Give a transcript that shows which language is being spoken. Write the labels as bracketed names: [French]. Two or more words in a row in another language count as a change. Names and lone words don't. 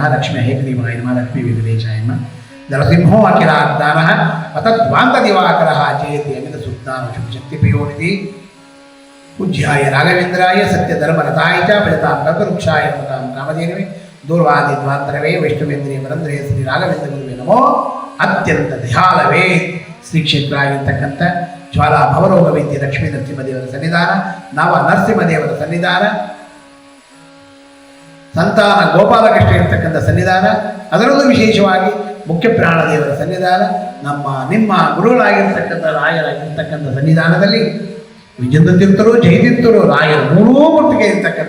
[Sanskrit] लक्ष्मी हेग्रीवाय नमः लक्ष्मी वेंकटेशाय नमः नरसिंहो अखिलाज्ञानः अतद्वान्तदिवाकरः चेति अमित सुज्ञान शक्तिपयोनिधि पूज्याय राघवेन्द्राय सत्यधर्मरताय च भजतां कल्पवृक्षाय नमतां कामधेनवे दूर्वादिद्वान्तरवे वैष्णवेन्द्रिय वरंद्रे श्री राघवेन्द्र गुरुवे नमो अत्यंत दयालवे [Kannada] ಶ್ರೀ ಕ್ಷೇತ್ರ ಆಗಿರ್ತಕ್ಕಂಥ ಜ್ವಾಲಾ ಭವರೋಗ ವೈದ್ಯ ಲಕ್ಷ್ಮೀ ನರಸಿಂಹದೇವರ ಸನ್ನಿಧಾನ, ನವ ನರಸಿಂಹದೇವರ ಸನ್ನಿಧಾನ, ಸಂತಾನ ಗೋಪಾಲಕೃಷ್ಣ ಇರ್ತಕ್ಕಂಥ ಸನ್ನಿಧಾನ, ಅದರಲ್ಲೂ ವಿಶೇಷವಾಗಿ ಮುಖ್ಯ ಪ್ರಾಣದೇವರ ಸನ್ನಿಧಾನ, ನಿಮ್ಮ ಗುರುಗಳಾಗಿರ್ತಕ್ಕಂಥ ರಾಯರಾಗಿರ್ತಕ್ಕಂಥ ಸನ್ನಿಧಾನದಲ್ಲಿ ವಿಜೇಂದ್ರ ತೀರ್ಥರು, ಜಯತೀರ್ಥರು, ರಾಯರು ಮೂರೂ ಮೂರ್ತಿಗೆ ಇರ್ತಕ್ಕಂಥ